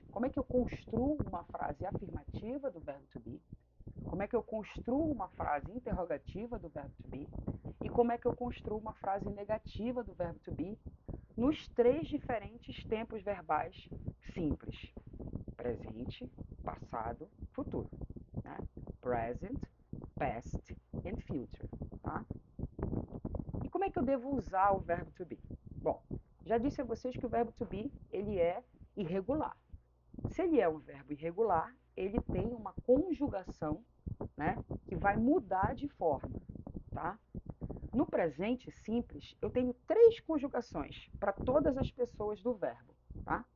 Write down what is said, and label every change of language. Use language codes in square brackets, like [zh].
[pt] Como é que eu construo uma frase afirmativa do verbo to be? Como é que eu construo uma frase interrogativa do verbo to be? e como é que eu construo uma frase negativa do verbo to be nos 3 diferentes tempos verbais simples: presente, passado, futuro, né? [en] Present, past and future, tá? [pt] E como é que eu devo usar o verbo to be? Bom, já disse a vocês que o verbo to be ele é irregular. Se ele é um verbo irregular, ele tem uma conjugação, né, que vai mudar de forma, tá? No presente simples, eu tenho 3 conjugações para todas as pessoas do verbo, tá?